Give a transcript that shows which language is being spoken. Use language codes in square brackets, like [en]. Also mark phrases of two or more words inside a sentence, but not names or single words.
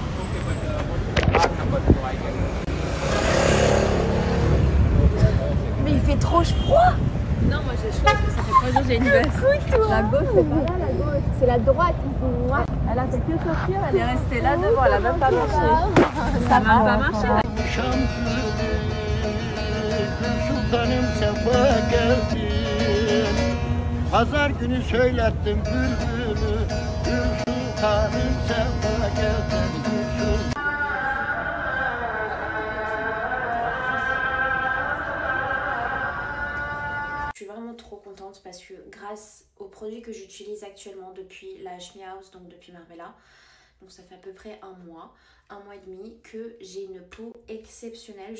[fr] Mais il fait trop froid. Non, moi j'ai chaud parce que ça fait 3 jours que j'ai une veste. La gauche, c'est pas là, la gauche. C'est la droite. Elle a fait que sortir, elle est restée là devant, elle a même pas marché. Ça va pas marcher. [tr] Sultanım sefa geldin. Pazar günü söylettim bülbülü. Gül sultanım sefa geldin. Gül sultanım. [fr] Je suis vraiment trop contente parce que grâce aux produits que j'utilise actuellement depuis la Shmi House, donc depuis Marbella, donc ça fait à peu près un mois et demi que j'ai une peau exceptionnelle.